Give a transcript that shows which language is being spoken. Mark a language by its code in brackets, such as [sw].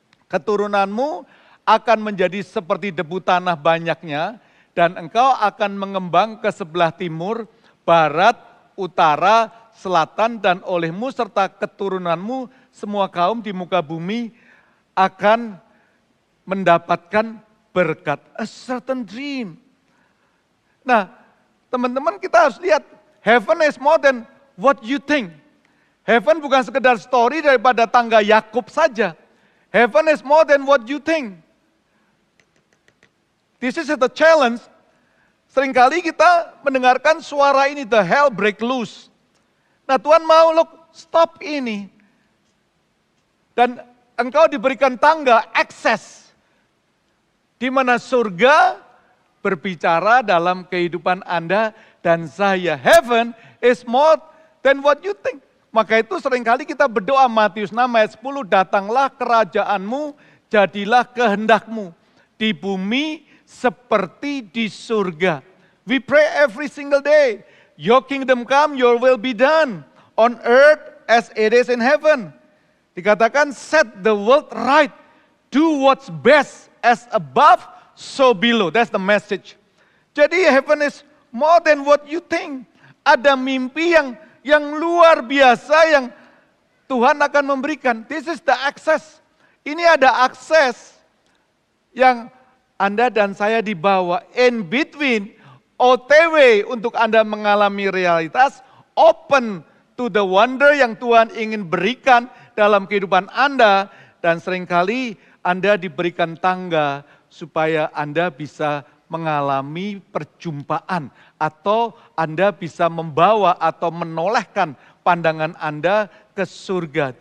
[id] Keturunanmu akan menjadi seperti debu tanah banyaknya, dan engkau akan mengembang ke sebelah timur, barat, utara, selatan, dan olehmu serta keturunanmu semua kaum di muka bumi akan mendapatkan berkat. [en] A certain dream. [id] Nah, teman-teman kita harus lihat, [en] heaven is more than what you think. [id] Heaven bukan sekedar story daripada tangga Yakub saja. [en] Heaven is more than what you think. This is the challenge. [id] Seringkali kita mendengarkan suara ini, [en] the hell break loose. [id] Nah Tuhan mau, look, stop ini. Dan engkau diberikan tangga, akses. Di mana surga berbicara dalam kehidupan Anda dan saya. [en] Heaven is more than what you think. [id] Maka itu seringkali kita berdoa Matius 6 ayat 10, datanglah kerajaanmu, jadilah kehendakmu. Di bumi seperti di surga. [en] We pray every single day. Your kingdom come, your will be done. On earth as it is in heaven. Dikatakan set the world right. Do what's best as above, so below. That's the message. Jadi heaven is more than what you think. [id] Ada mimpi yang luar biasa yang Tuhan akan memberikan. [en] This is the access. [id] Ini ada akses yang Anda dan saya dibawa in between, OTW untuk Anda mengalami realitas, [en] open to the wonder [id] yang Tuhan ingin berikan dalam kehidupan Anda, dan seringkali Anda diberikan tangga supaya Anda bisa mengalami perjumpaan atau Anda bisa membawa atau menolehkan pandangan Anda ke surga.